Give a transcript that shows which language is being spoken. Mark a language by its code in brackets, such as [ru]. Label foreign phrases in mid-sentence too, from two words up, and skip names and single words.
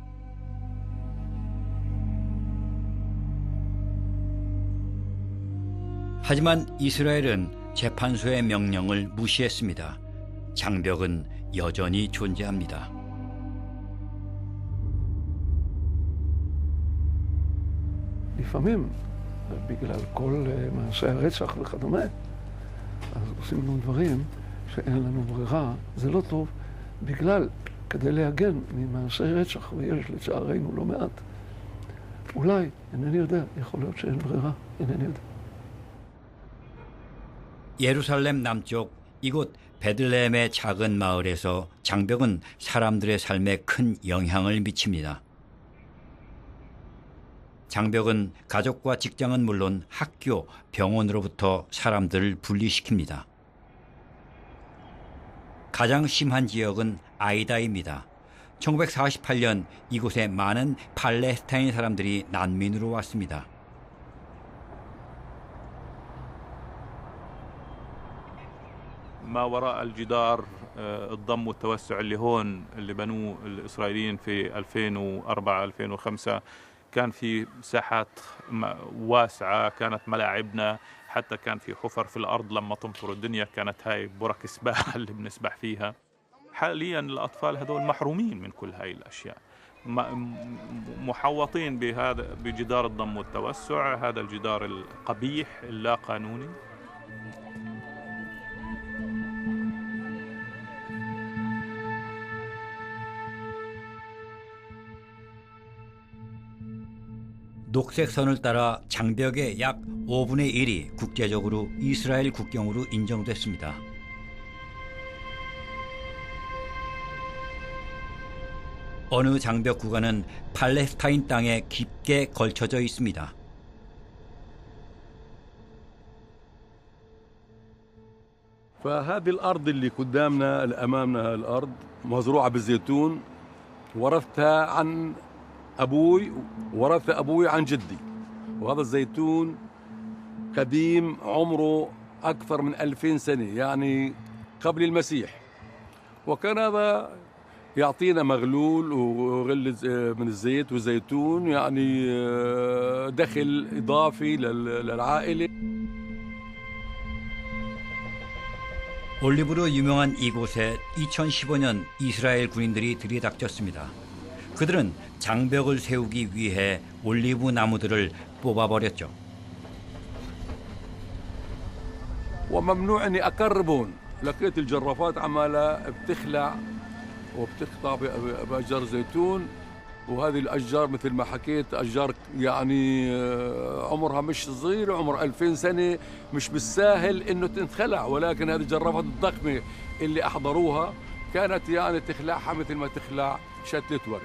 [ko] 하지만 이스라엘은 재판소의 명령을 무시했습니다. 장벽은 여전히 존재합니다. [he] לפעמים, בגלל כל מעשי הרצח וכדומה, אז עושים לנו דברים שאין לנו ברירה, זה לא טוב, בגלל, כדי להגן ממעשי רצח, ויש לצערנו לא מעט. אולי, אינני יודע, יכול להיות שאין ברירה, אינני יודע. [ko] 예루살렘 남쪽 이곳 베들레헴의 작은 마을에서 장벽은 사람들의 삶에 큰 영향을 미칩니다. 장벽은 가족과 직장은 물론 학교, 병원으로부터 사람들을 분리시킵니다. 가장 심한 지역은 아이다입니다. 1948년 이곳에 많은 팔레스타인 사람들이 난민으로 왔습니다. [ar] ما وراء الجدار الضم والتوسع اللي هون اللي بنوه الإسرائيليين في 2004-2005 كان في مساحات واسعة، كانت ملاعبنا، حتى كان في حفر في الأرض لما تمطر الدنيا كانت هاي برك سباحة اللي بنسبح فيها. حاليا الأطفال هذول محرومين من كل هاي الأشياء، محوطين بجدار الضم والتوسع، هذا الجدار القبيح اللا قانوني. [ko] 녹색 선을 따라 장벽의 약 5분의 1이 국제적으로 이스라엘 국경으로 인정됐습니다. 어느 장벽 구간은 팔레스타인 땅에 깊게 걸쳐져 있습니다. [ar] فهذه الأرض اللي قدامنا اللي أمامنا الأرض مزروعة بالزيتون، ورثتها عن أبوي ورث أبوي عن جدي، وهذا الزيتون قديم عمره أكثر من 2000 سنة يعني قبل المسيح، وكان هذا يعطينا مغلول وغل من الزيت والزيتون يعني دخل إضافي للعائلة. [ko] 올리브로 유명한 이곳에 2015년 이스라엘 군인들이 들이닥쳤습니다. 그들은 장벽을 세우기 위해 올리브 나무들을 뽑아버렸죠. [ar] وممنوع اني اقربهم، لقيت الجرافات عمالة بتخلع وبتقطع باشجار زيتون، وهذه الاشجار مثل ما حكيت اشجار يعني عمرها مش صغير، عمر 2000 سنة، مش بالساهل انه تنخلع، ولكن هذه الجرافات الضخمة اللي احضروها كانت يعني تخلعها مثل ما تخلع شتلة ورد.